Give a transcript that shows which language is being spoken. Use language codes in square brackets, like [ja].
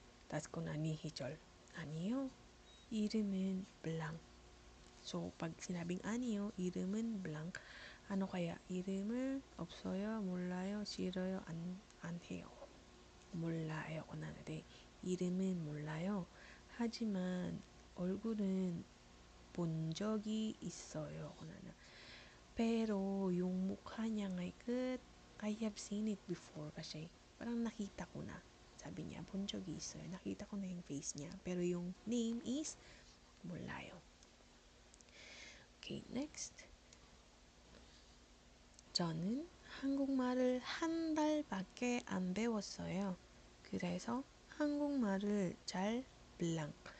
[tl] Tas kung ni [ko] 희철, 아니요. 이름은 blank. [tl] So, pag sinabing [ko] 아니요, 이름은 blank. [tl] Ano kaya? [ko] 이름을 없어요, 몰라요, 싫어요, 안 해요. 몰라요. kunanade. 이름은 몰라요. 하지만 얼굴은 본 적이 있어요. kunana. [tl] Pero yung mukha niya ngay [en] I have seen it before [tl] kasi parang nakita ko na. Sabi niya, [ko] 본 적이 있어요. [tl] Nakita ko na yung face niya. Pero yung name is 몰라요. [en] Okay, next. [ko] 저는 한국말을 한 달밖에 안 배웠어요. 그래서 한국말을 잘 blank.